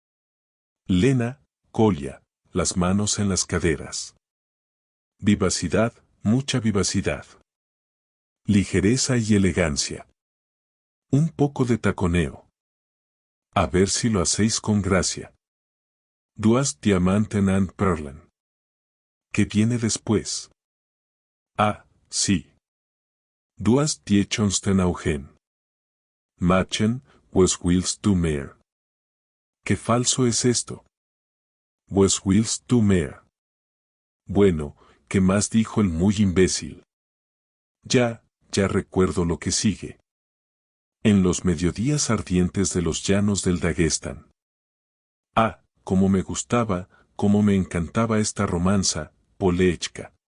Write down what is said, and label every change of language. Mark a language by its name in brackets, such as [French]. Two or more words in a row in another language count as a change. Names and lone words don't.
[Spanish] Lena, Kolya, las manos en las caderas. Vivacidad, mucha vivacidad. Ligereza y elegancia. Un poco de taconeo. A ver si lo hacéis con gracia. [German] Du hast Diamanten and Perlen. [Spanish] ¿Qué viene después? Ah, sí. [German] Du hast die schönsten Augen. Machen, was willst du mehr? [Spanish] ¿Qué falso es esto? [German] Was willst du mehr? [Spanish] Bueno, ¿qué más dijo el muy imbécil? Ya recuerdo lo que sigue. En los mediodías ardientes de los llanos del Daguestán. Ah, cómo me gustaba, cómo me encantaba esta romanza, Polechka.